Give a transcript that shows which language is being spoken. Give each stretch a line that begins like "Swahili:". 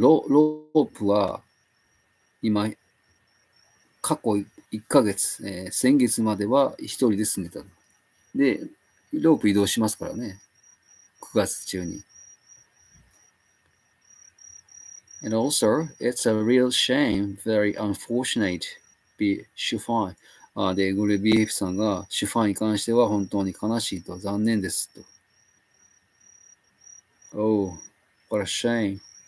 Japanese: ロープは今、過去1ヶ月、先月までは一人で住んでた。で、ロープ移動しますからね。 9月中に。
English: And also, it's a real shame, very unfortunate, be シュファイ。
Japanese: で、ゴレ BF さんが、シュファイに関しては本当に悲しいと、残念ですと。
English: Oh, what a shame.